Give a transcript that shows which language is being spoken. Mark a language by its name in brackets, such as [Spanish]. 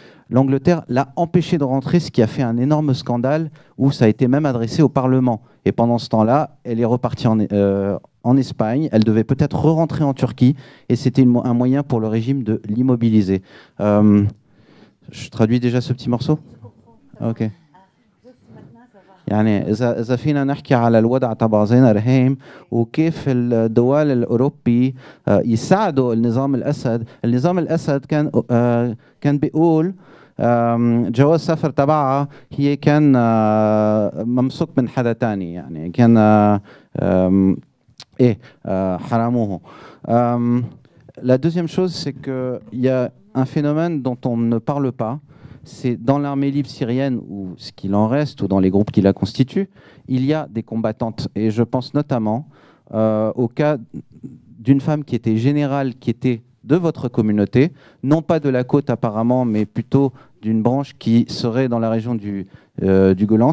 [French] L'Angleterre l'a empêchée de rentrer, ce qui a fait un énorme scandale où ça a été même adressé au Parlement. Et pendant ce temps-là, elle est repartie en Espagne. Elle devait peut-être re-rentrer en Turquie et c'était un moyen pour le régime de l'immobiliser. Je traduis déjà ce petit morceau ? Ok. [Arabic] يعني إذا فينا نحكي على الوضع تبع زينة رهيم وكيف الدول الأوروبي يساعدوا النظام الأسد كان بيقول جواز سفر تبعها هي كان ممسوك من حدا تاني يعني كان حراموه. [French] La deuxième chose, c'est qu'il y a un phénomène dont on ne parle pas. C'est dans l'armée libre syrienne, ou ce qu'il en reste, ou dans les groupes qui la constituent, il y a des combattantes. Et je pense notamment au cas d'une femme qui était générale, qui était de votre communauté, non pas de la côte apparemment, mais plutôt d'une branche qui serait dans la région du Golan.